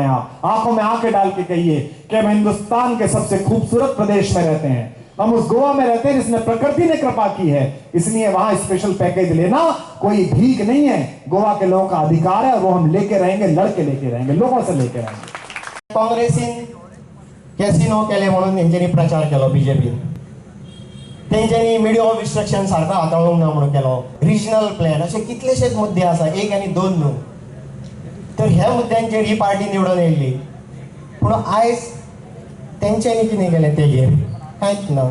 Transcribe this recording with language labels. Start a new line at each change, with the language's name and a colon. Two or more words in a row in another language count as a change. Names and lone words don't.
Hindi: आप आंखों में आंखें डाल के कहिए कि हम हिंदुस्तान के सबसे खूबसूरत प्रदेश में रहते हैं, हम उस गोवा में रहते हैं जिसमें प्रकृति ने कृपा की है, इसलिए वहां
English: special package
Hindi: लेना कोई भीख नहीं है, गोवा के लोगों का अधिकार है, वो हम लेके रहेंगे, लड़के लेके रहेंगे, लोगों से लेके रहेंगे।
Konkani: काँग्रेसीन कॅसिनो केले म्हणून तेंच्यांनी प्रचार केलो, बीजेपीन तेंच्यांनी
English: media of instruction
Konkani: सारको हाताळूंक ना म्हणून केलो,
English: regional plan,
Konkani: असे कितलेशेच मुद्दे आसा, एक आनी दोन न्हू। तर ह्या मुद्द्यांचेर ही पार्टी निवडून येयल्ली, पूण आयज तेंच्यांनी कितें केलें तेजेर कांयच ना।